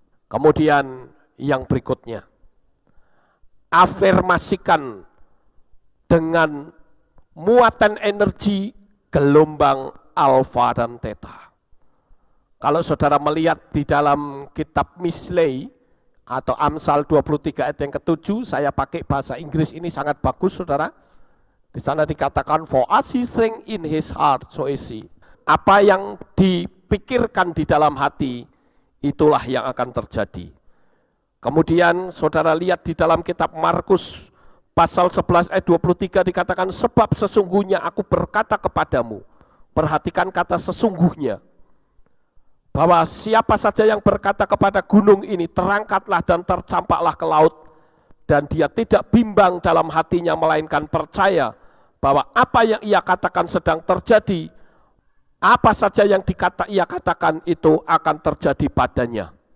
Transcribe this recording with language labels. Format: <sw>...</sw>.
<id>Kemudian yang berikutnya, afirmasikan dengan muatan energi gelombang alfa dan theta. Kalau saudara melihat di dalam kitab Mislei atau Amsal 23 ayat yang ke-7, saya pakai bahasa Inggris ini sangat bagus saudara. Di sana dikatakan,</id> <en>for as he think in his heart, so is he.</en> <id>Apa yang pikirkan di dalam hati, itulah yang akan terjadi. Kemudian saudara lihat di dalam kitab Markus pasal 11 ayat 23 dikatakan, sebab sesungguhnya aku berkata kepadamu, perhatikan kata sesungguhnya, bahwa siapa saja yang berkata kepada gunung ini, terangkatlah dan tercampaklah ke laut, dan dia tidak bimbang dalam hatinya, melainkan percaya bahwa apa yang ia katakan sedang terjadi, apa saja yang ia katakan itu akan terjadi padanya.</id>